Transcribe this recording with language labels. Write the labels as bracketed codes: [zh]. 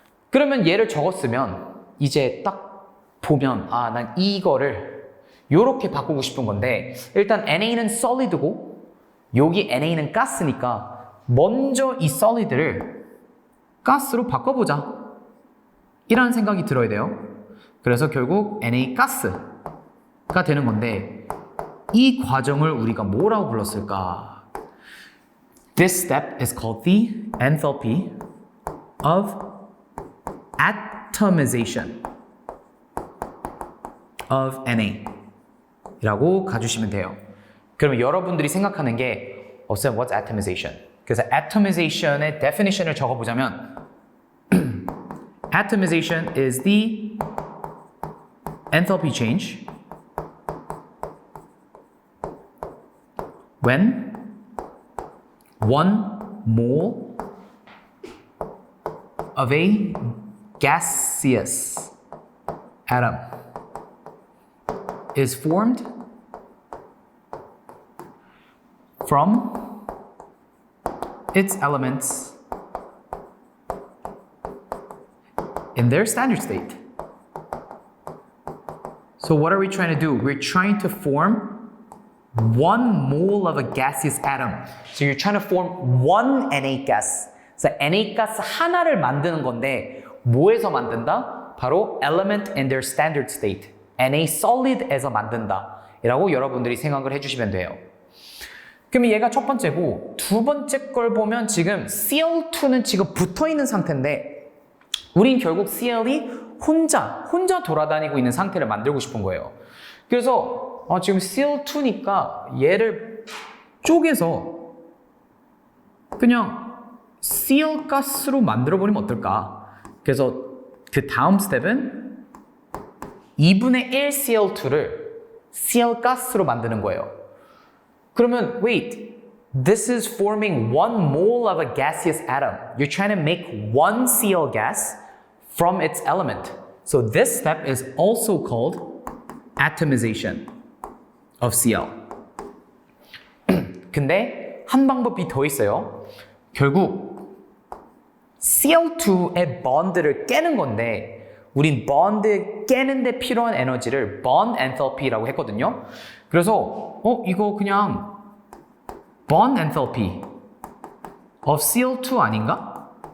[ko] 그러면 얘를 적었으면 이제 딱 보면 난 이거를 요렇게 바꾸고 싶은 건데 일단 Na는 solid고 여기 Na는 가스니까 먼저 이 solid를 가스로 바꿔보자 이라는 생각이 들어야 돼요. 그래서 결국 Na 가스가 되는 건데 이 과정을 우리가 뭐라고 불렀을까? [en] This step is called the enthalpy of atomization of Na [ko] 이라고 가주시면 돼요. 그러면 여러분들이 생각하는 게 쌤, [en] what's atomization? [ko] 그래서 atomization의 definition을 적어보자면 [en] atomization is the enthalpy change when 1 mole of a gaseous atom is formed from its elements in their standard state. So what are we trying to do? We're trying to form 1 mole of a gaseous atom. So you're trying to form one Na gas. [ko] So Na gas 하나를 만드는 건데 뭐에서 만든다? [en] 바로 element in their standard state. [ko] Na solid에서 만든다. 이라고 여러분들이 생각을 해주시면 돼요. 그러면 얘가 첫 번째고 두 번째 걸 보면 지금 Cl2는 지금 붙어있는 상태인데 우린 결국 Cl이 혼자 돌아다니고 있는 상태를 만들고 싶은 거예요. 그래서 지금 Cl2니까 얘를 쪼개서 그냥 Cl 가스로 만들어버리면 어떨까? 그래서 그 다음 스텝은 2분의 1 Cl2를 Cl 가스로 만드는 거예요. [en] 그러면 wait, this is forming 1 mole of a gaseous atom. You're trying to make 1 Cl gas from its element. So this step is also called atomization of Cl. [ko] 근데 한 방법이 더 있어요. 결국 Cl2의 bond를 깨는 건데 우린 bond 깨는데 필요한 에너지를 bond enthalpy라고 했거든요. 그래서 이거 그냥 [en] bond enthalpy of Cl2 [ko] 아닌가?